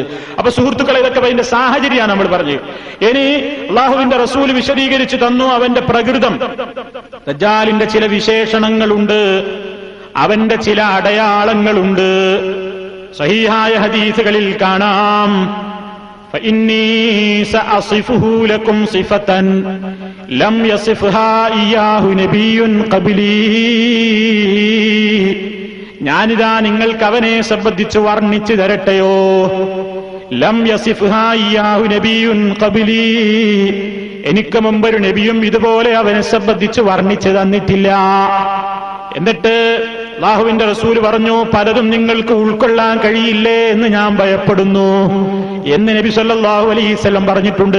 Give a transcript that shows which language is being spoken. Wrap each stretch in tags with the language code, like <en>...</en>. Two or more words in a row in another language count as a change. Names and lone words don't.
<ml>അപ്പൊ സുഹൃത്തുക്കളെ, ഇതൊക്കെ അതിന്റെ സാഹചര്യമാണ് നമ്മൾ പറഞ്ഞത്. ഇനി അല്ലാഹുവിന്റെ റസൂൽ വിശദീകരിച്ചു തന്നു അവന്റെ പ്രകൃതം. ദജ്ജാലിന്റെ ചില വിശേഷണങ്ങളുണ്ട്, അവന്റെ ചില അടയാളങ്ങളുണ്ട്. സഹീഹായ ഹദീസുകളിൽ കാണാം,</ml> <ar>فإني سأصفه لكم صفة لم يصفها إياه نبي قبلي,</ar> <ml>ഞാനിതാ നിങ്ങൾക്ക് അവനെ സംബന്ധിച്ച് വർണ്ണിച്ചു തരട്ടെയോ.</ml> <ar>لم يصفها إياه نبي قبلي,</ar> <ml>എനിക്ക് മുമ്പൊരു നബിയും ഇതുപോലെ അവനെ സംബന്ധിച്ച് വർണ്ണിച്ചു തന്നിട്ടില്ല. എന്നിട്ട് അല്ലാഹുവിന്റെ റസൂൽ പറഞ്ഞു, പലതും നിങ്ങൾക്ക് ഉൾക്കൊള്ളാൻ കഴിയില്ലേ എന്ന് ഞാൻ ഭയപ്പെടുന്നു എന്ന് നബി</ml> <ar>صلى الله عليه وسلم</ar> <ml>പറഞ്ഞിട്ടുണ്ട്.</ml>